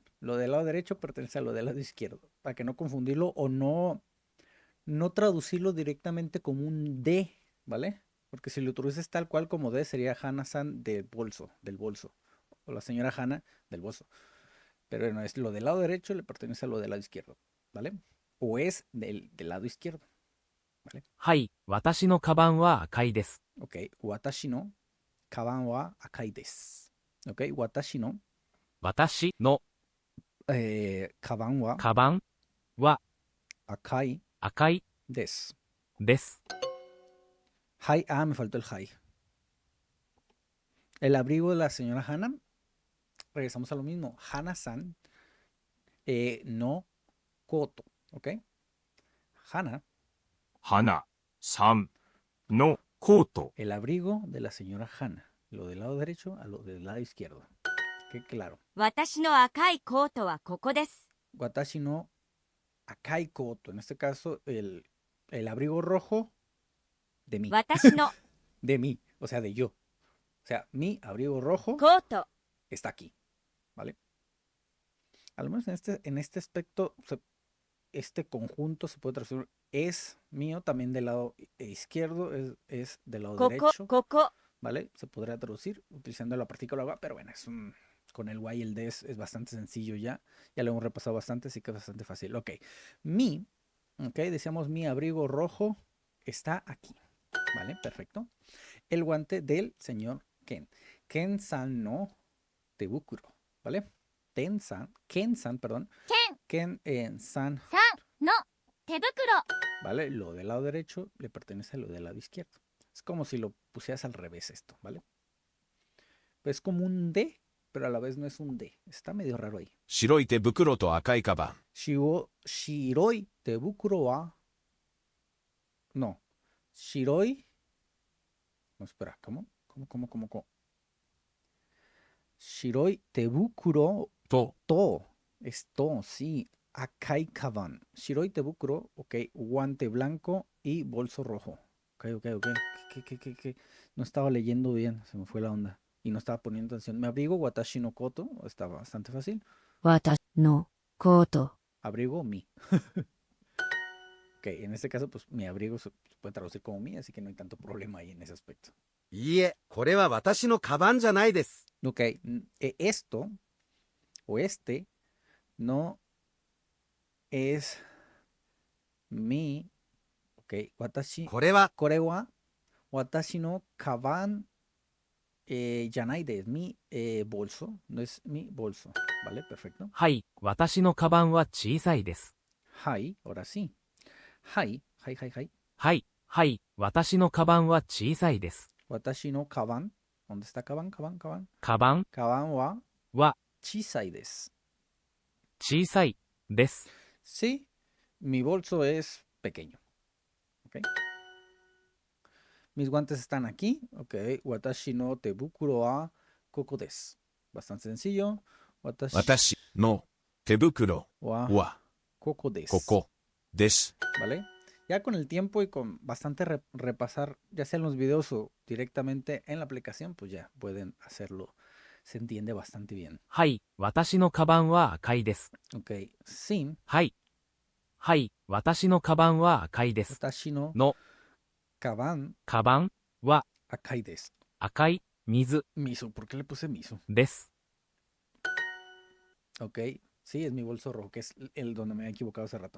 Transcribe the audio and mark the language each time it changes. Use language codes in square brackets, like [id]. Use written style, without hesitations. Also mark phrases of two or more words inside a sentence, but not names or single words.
[es] Lo del lado derecho pertenece a lo del lado izquierdo, para que no confundirlo o no traducirlo directamente como un D, ¿vale? Porque si lo traduces tal cual como D sería Hana-san del bolso, o la señora Hana del bolso. Pero no es lo del lado derecho le pertenece a lo del lado izquierdo, ¿vale? O es del lado izquierdo, ¿vale? [ja] はい、私のカバンは赤いです。 Ok, 私のカバンは赤いです. ¿Ok? 私の私のカバンはカバンは akai 赤い desu. です。 Hai, [es] me faltó el hai. El abrigo de la señora Hana, regresamos a lo mismo. [ja] 花さんのコート. ¿Ok? Hana, 花さんのコート。 [es] el abrigo de la señora Hana. Lo del lado derecho a lo del lado izquierdo. Que claro. [ja] 私の赤いコートはここです。私の赤いコート. [es] En este caso, el abrigo rojo de mí. [ja] 私の [es] De mí. O sea, de yo. O sea, mi abrigo rojo [ja] コート [es] está aquí. ¿Vale? Al menos en este aspecto, este conjunto se puede traducir. Es mío también del lado izquierdo. Es del lado [ja] ここ [es] derecho. [ja] ここ [es] ¿Vale? Se podría traducir utilizando la partícula wa, pero bueno, con el y y el des es bastante sencillo ya. Ya lo hemos repasado bastante, así que es bastante fácil. Ok. Mi, ok, decíamos mi abrigo rojo está aquí. ¿Vale? Perfecto. El guante del señor Ken. [ja] ケンさんの手袋. ¿Vale? [es] Ken-san, perdón. [ja] ケン Ken-san, さんの手袋 [es] ¿vale? Lo del lado derecho le pertenece a lo del lado izquierdo. Es como si lo pusieras al revés esto, ¿vale? Pues es como un D, pero a la vez no es un D. Está medio raro ahí. [ja] 白い手袋と赤いカバン。白い手袋は. No. [es] Shiroi. No, espera, ¿cómo? ¿Cómo? [ja] 白い手袋と to. [es] Es to, sí. [ja] 赤いカバン. 白い手袋, ok. [es] Guante blanco y bolso rojo. Ok. ¿Qué? No estaba leyendo bien, se me fue la onda. Y no estaba poniendo atención. Me abrigo [ja] 私のコート. [es] Está bastante fácil. [ja] 私のコート [es] Abrigo mi. Ok, en este caso, pues mi abrigo se puede traducir como mi, así que no hay tanto problema ahí en ese aspecto. [ja] いいえ、これは私のカバンじゃないです。 [es] Ok, esto o este no es mi. [ja] Ok, watashi. これはこれは私のカバンじゃない [es] de mi bolso. No es mi bolso. Vale, perfecto. [ja] はい、私のカバンは小さいです。 Hai, [es] ahora sí. [ja] Hai. はい、私のカバンは小さいです。私のカバン. [es] ¿Dónde está kaban? [ja] カバンカバンはは小さいです. 小さいです。 [es] Sí, mi bolso es pequeño. Ok. Mis guantes están aquí. Ok. [ja] 私の手袋はここです. [es] Bastante sencillo. [ja] Watashi 私の手袋 wa はここです. ここです。 [es] ¿Vale? Ya con el tiempo y con bastante repasar, ya sea en los videos o directamente en la aplicación, pues ya pueden hacerlo. Se entiende bastante bien. [ja] はい、私のカバンは赤いです。 [es] Ok. Sin [ja] はい、私のカバンは赤いです。私のの kaban カバンは赤いです. 赤い水 [es] Miso, ¿por qué le puse miso? [ja] です。 [es] Ok, sí, es mi bolso rojo, que es el donde me había equivocado hace rato.